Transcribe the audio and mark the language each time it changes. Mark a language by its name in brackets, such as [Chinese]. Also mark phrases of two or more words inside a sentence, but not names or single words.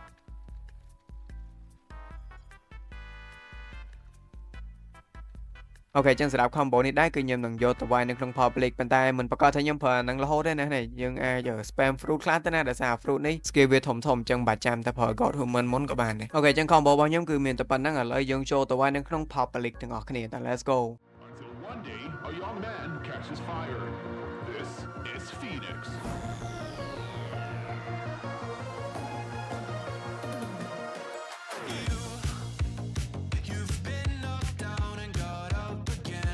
[Khmer] អូខេចឹងសម្រាប់ combo នេះដែរគឺខ្ញុំនឹងយកទៅវាយនៅក្នុង public ប៉ុន្តែមិនប្រកាសថាខ្ញុំប្រើនឹងរហូតទេណាយើងអាច [English] spam fruit [Khmer] ខ្លះទៅណាដោយសារ fruit នេះ skill វាធំអញ្ចឹងបាច់ចាំតែប្រើ [English] god human [Khmer] មុនក៏បានដែរអូខេចឹង combo របស់ខ្ញុំគឺមានតែប៉ុណ្្នឹងឥឡូវយើងចូលទៅវាយនៅក្នុង public ទាំងអស់គ្នាតើ [English] let's go Until one day, a young man catches fire. This is Phoenix. You've been knocked down and got up again.